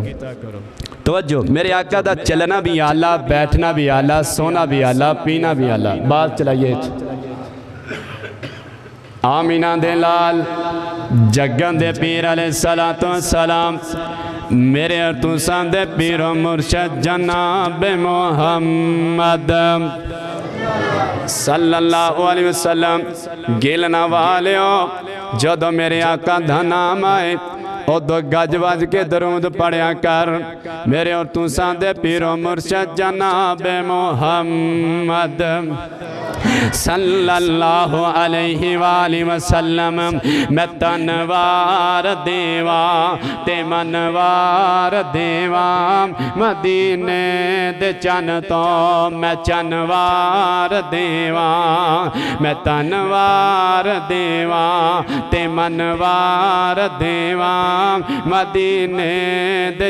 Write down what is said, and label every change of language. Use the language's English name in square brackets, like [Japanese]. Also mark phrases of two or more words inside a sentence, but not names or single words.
[Punjabi] توجہ، میرے آقا دا چلنا بھی اعلیٰ، بیٹھنا بھی اعلیٰ، سونا بھی اعلیٰ، پینا بھی اعلیٰ. بات چلائیے آمنہ دے لال جگ دے پیر [Arabic] عليه الصلاة والسلام, [Punjabi] میرے تساں دے پیرو مرشد جناب محمد [Arabic] صلى الله عليه وسلم. [Punjabi] گلنا والیو جدوں میرے آقا دا نام آئے اودوں گج وج کے درود پڑھیا کر، میرے اور تساں دے پیرو مرشد جناب محمد [Arabic] صلى الله عليه وسلم. [Punjabi] میں تنوار دیواں تے منوار دیواں، مدینے دے چن توں میں چنوار دیواں، میں تنوار دیواں تے منوار دیواں، مدینے دے